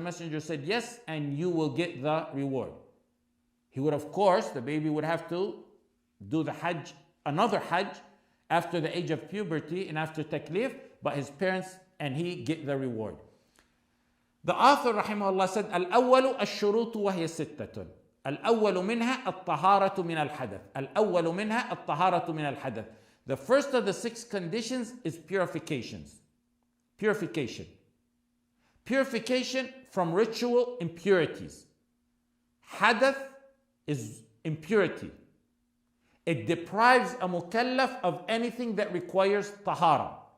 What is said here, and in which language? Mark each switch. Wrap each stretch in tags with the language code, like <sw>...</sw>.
<en>The Messenger said, "Yes, and you will get the reward." He would, of course, the baby would have to do the Hajj, another Hajj, after the age of puberty and after taklif, but his parents and he get the reward. The author, rahimahullah, said,</en> <ar>"Al-awwalu ash-shurutu wa hiya sittatun." الأول منها الطهارة من الحدث. الأول منها الطهارة من الحدث.</ar> <en>The first of the 6 conditions is purifications. Purification. Purification from ritual impurities. Hadath is impurity. It deprives a mukallaf of anything that requires tahara.</en>